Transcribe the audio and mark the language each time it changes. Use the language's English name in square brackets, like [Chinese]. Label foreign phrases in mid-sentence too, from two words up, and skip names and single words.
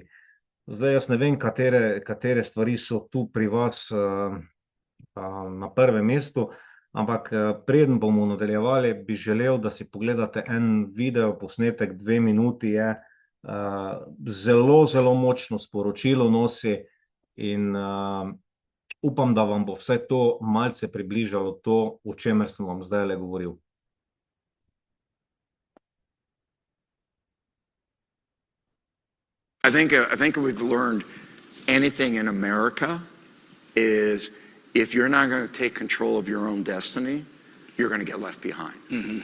[Slovenian] Zdaj jaz ne vem, katere stvari so tu pri vas na prvem mestu, ampak preden bomo nadaljevali, bi želel, da si pogledate en video posnetek, 2 minuti je, zelo, zelo močno sporočilo nosi in upam, da vam bo vse to malce približalo to, o čemer sem vam zdaj govoril. [English] I think we've learned anything in America is if you're not going to take control of your own destiny, you're going to get left behind. Mm-hmm.